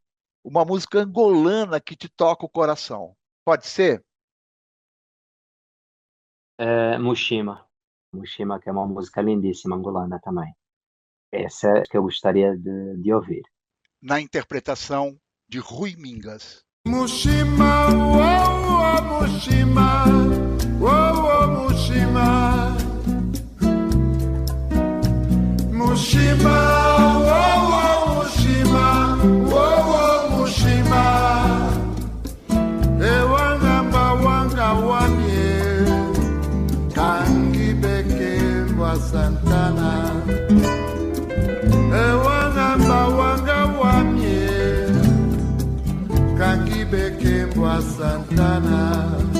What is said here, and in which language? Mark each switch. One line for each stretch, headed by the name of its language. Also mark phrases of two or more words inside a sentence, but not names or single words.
Portuguese: Uma música angolana que te toca o coração. Pode ser? Mushima. Mushima, que é uma música lindíssima angolana também. Essa é que eu gostaria de ouvir. Na interpretação de Rui Mingas. Mushima, oh, Mushima, oh, Mushima. Mushima, oh, Mushima, oh, Mushima.
Kimbundu: Ewanga wanga wanye, kangi beke wa Santana. Ewanga wanga wanye, kangi beke wa Santana.